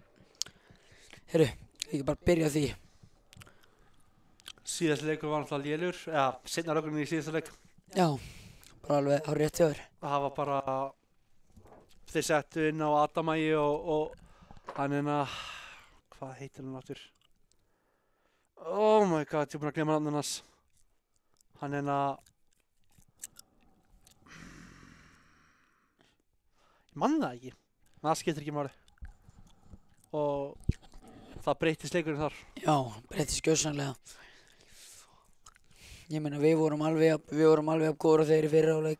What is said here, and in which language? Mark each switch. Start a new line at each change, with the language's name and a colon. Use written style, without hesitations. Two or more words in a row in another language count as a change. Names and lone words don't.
Icelandic: Ekki bara byrja á því. Síðasti leikur var náttúrulega lélegur, eða seinna leikurinn í síðasta leik. Já, bara alveg á rétt hjá þér. Það var bara, þeir settu inn á Adamægi og hann hvað heitir hann aftur?
English: Oh my god,
Icelandic: ég er búinn að glemma nafnið hans. Hann ég man það ekki, en það skiptir ekki máli. Og það breyttist leikurinn þar. Já, breyttist gjörsamlega. Ég meina við vorum alveg jafn góðir og þeir í fyrri hálfleik.